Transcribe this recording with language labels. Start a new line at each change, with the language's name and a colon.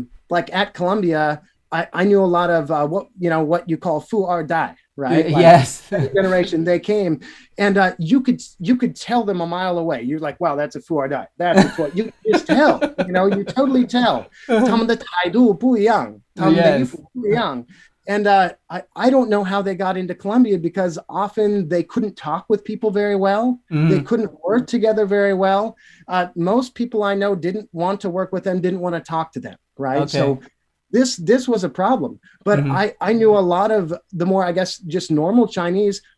English: Like at Columbia, I knew a lot of what you call fu or dai, right? Like yes. Generation, they came, and you could tell them a mile away. You're like, wow, that's a fu or dai. That's a fu. You just tell, you totally tell.
Chinese: 他们的态度不一样，他们的衣服不一样。
English: And I don't know how they got into Columbia, because often they couldn't talk with people very well. They couldn't work together very well. Most people I know didn't want to work with them, didn't want to talk to them, right? Okay. So this was a problem. But I knew a lot of the more, I guess, just normal Chinese.